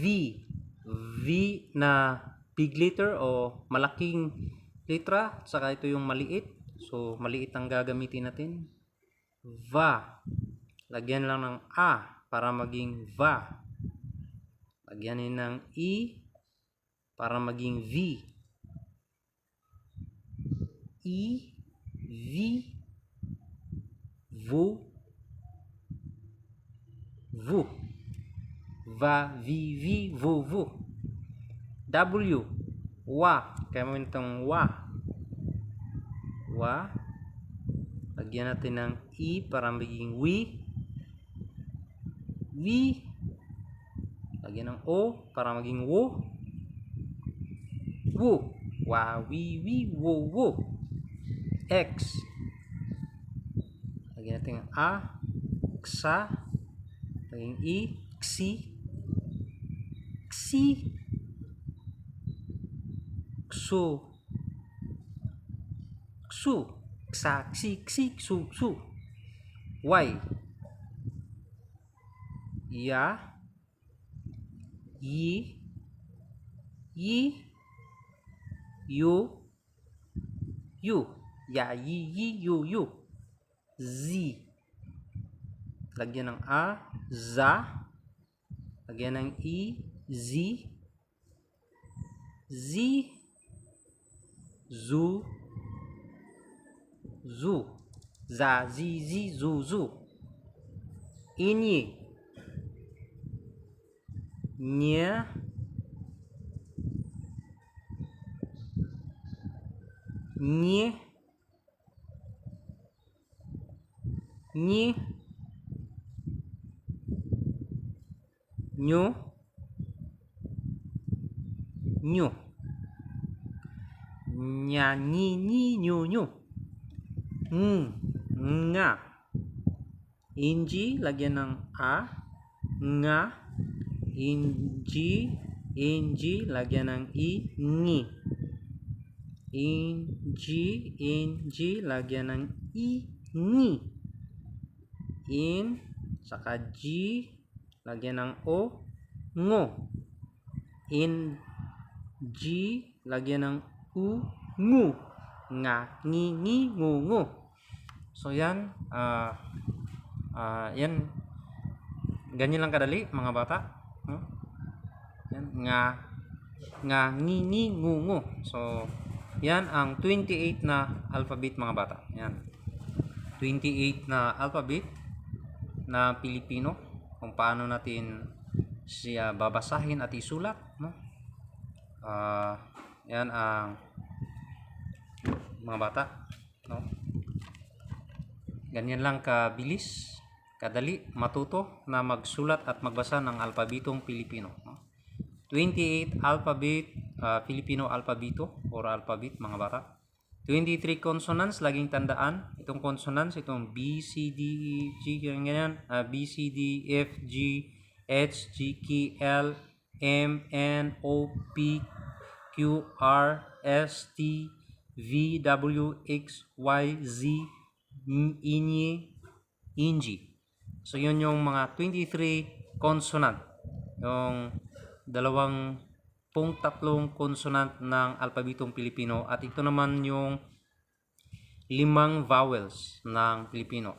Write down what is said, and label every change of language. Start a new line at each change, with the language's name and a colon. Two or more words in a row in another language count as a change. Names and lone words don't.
Filipino: V na
English: big letter
Filipino: o malaking letra. Saka ito yung maliit. So, maliit ang gagamitin natin. Va. Lagyan lang ng A para maging va. Lagyanin ng I para maging V. I, V, VU, VU. Va, V, V, VU, VU. W. Wa. Kaya mo itong wa. Wa. Lagyan natin ng I para maging wi. Wi. Lagyan ng O para maging wo. Wo. Wa, wi, wi, wo, wo. X. Lagyan natin ng A. Xa. Lagyan I. Xi. Xi. Xu. Xu. Xa, xi, xi, xu, xu. Y. Ya. Yi. Yi. Yu. Yu. Ya, yi, yi, yu, yu. Z. Lagyan ng A. Za. Lagyan ng I. Z. Z. Zu. Zu. Za, zi, zi, zu, zu. Inyi. Nye. Nye. Nyi. Nyu. Nyu. Nya, nyi, nyi, nyu, nyu. Nga. Inji, lagyan ng A. Nga. Inji. Inji, lagyan ng I. Ngi. Inji. Inji, lagyan ng I. Ngi. In. Saka G. Lagyan ng O. Ngo. In. G. Lagyan ng U. Ngu. Nga. Ngi. Ngi. Ngu. Ngu. So yan. Yan. Ganyan lang kadali mga bata. Yan. Nga. Nga. Ngi. Ngi. Ngu. Ngu. So yan ang 28 na alphabet mga bata. Yan. 28 na alphabet na Pilipino, kung paano natin siya babasahin at isulat, no? Yan ang mga bata, no? Ganyan lang kabilis, kadali matuto na magsulat at magbasa ng alpabetong Pilipino, no? 28 alphabet, Filipino alpabito or alphabet mga bata. 23 consonants, laging tandaan itong consonants, itong B, C, D, E, G, ganyan, B, C, D, F, G, H, G, K, L, M, N, O, P, Q, R, S, T, V, W, X, Y, Z, Inyi, Inji. So yun yung mga 23 consonant, yung dalawang tatlong consonant ng alpabetong Pilipino, at ito naman yung 5 vowels ng Pilipino.